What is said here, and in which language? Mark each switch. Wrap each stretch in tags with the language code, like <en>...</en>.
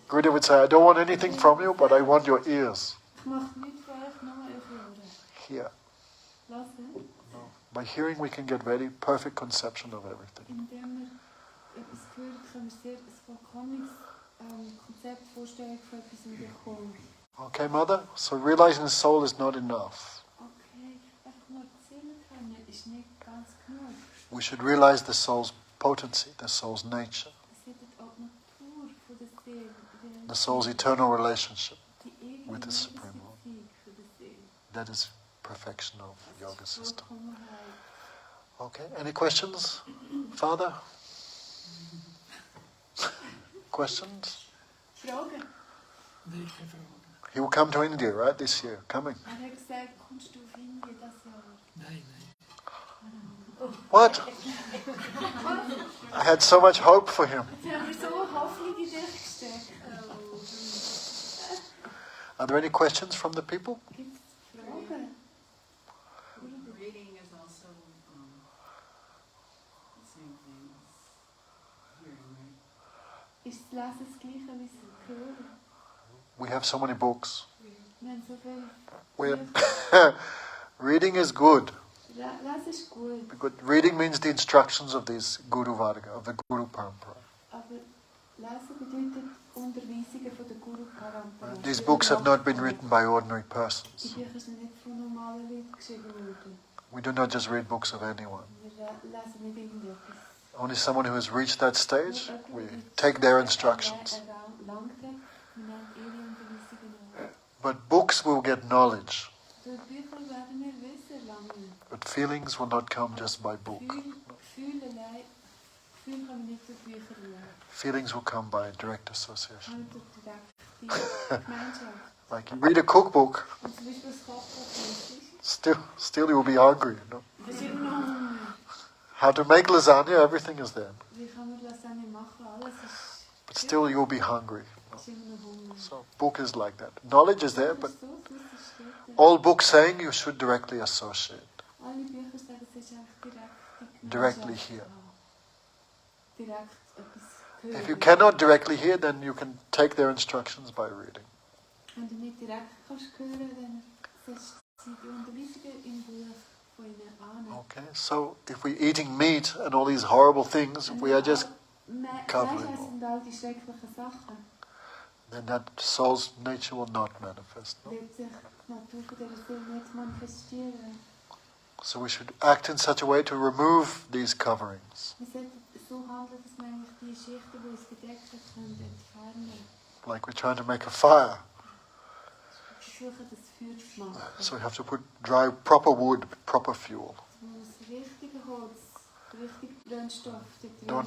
<en>Gurudev would say, I don't want anything from you, but I want your ears.</en> <de>Ich möchte nichts von euch, nur euch hören.</de> <en>Here.</en> <de>Lassen,</de> <en>By hearing, we can get very perfect conception of everything.</en> <de>indem wir etwas hören, können wir sehr ein vollkommenes Konzept, Vorstellung von etwas bekommen.</de> <en>Okay, mother? So realizing the soul is not enough.</en> <de>Okay, einfach nur die Seele kennen ist nicht ganz genug.</de> <en>We should realize the soul's potency, the soul's nature,</en> <de>Es wird auch die Natur von der Seele,</de> <en>the soul's eternal relationship.</en> <de>die ewige</de> <en>with the Supreme Lord.</en> <de>Beziehung von der Seele.</de> <en>That is perfection of the yoga system.</en> <de>Vollkommenheit.</de> <en>Okay, any questions, Father? Questions?</en> <de>Fragen?</de> <en>He will come to India, right, this year, coming.</en> <de>Hat gesagt, kommst du auf Indien das Jahr? Nein.</de> <en>What? I had so much hope for him.</en> <de>Jetzt haben wir so Hoffnung in dich gesteckt.</de> <en>Are there any questions from the people?</en> <de>Gibt es Fragen?</de> <en>Reading is also the same thing as hearing, right?</en> <de>Ist das Lesen das Gleiche wie das Hören?</de> <en>We have so many books.</en> <de>Wir haben so viele</de> <en>We</en> <de>Bücher.</de> <en>Reading is good.</en> <de>Lesen ist gut,</de> <en>Because reading means the instructions of these Guru Varga, of the Guru Parampara.</en> <de>aber Lesen bedeutet Unterweisungen von der Guru Parampara.</de> <en>These books have not been written by ordinary</en> <de>Die</de> <en>persons.</en> <de>Bücher sind nicht von normalen Leuten geschrieben worden.</de> <en>We do not just read books of anyone.</en> <de>Wir lesen nicht irgendetwas.</de> <en>Only someone who has reached that stage, we take their instructions.</en> <de>Erlangt hat, wir nehmen ihre Unterweisungen an.</de> <en>But books will get knowledge,</en> <de>Durch Bücher werden wir Wissen erlangen.</de> <en>but feelings will not come just by book.</en> <de>Gefühl kann man nicht durch Bücher lernen.</de> <en>Feelings will come by direct association.</en> <de>Kann durch direkte Gemeinschaft.</de> <en>Like you read a cookbook,</en> <de>Und zum Beispiel das Kochbuch</de> <en>still you will be hungry. You know?</en> <de>das ist immer noch Hunger.</de> <en>How to make lasagna, everything is there.</en> <de>Wie kann man Lasagne machen? Alles ist,</de> <en>But still you will be hungry.</en> <de>ist immer noch Hunger.</de> <en>So book is like that. Knowledge is there, but</en> <de>Das ist so, das steht da.</de> <en>all books saying you should directly associate.</en> <de>Alle Bücher sagen, es ist einfach</de> <en>Directly here.</en> <de>Direkt etwas hören.</de> <en>If you cannot directly hear, then you can take their instructions by reading.</en> <de>Wenn du nicht direkt kannst hören, dann setzt sie die Unterweisungen im Buch von ihnen an.</de> <en>Okay, so if we're eating meat and all these horrible things, we are just covering</en> <de>sind all die schrecklichen Sachen.</de> <en>Then that soul's nature will not manifest. No?</en> <de>Wird sich die Natur von dieser Seele nicht manifestieren.</de> <en>So we should act in such a way to remove these coverings,</en> <de>Wir sollten so handeln, dass wir eigentlich die Schichten, die uns bedeckt können, entfernen.</de> <en>like we're trying to make a fire.</en> <de>Versuchen, das Feuer zu machen.</de> <en>So we have to put dry, proper wood, proper fuel.</en> <de>Es muss richtige Holz, richtig Brennstoff dort</de>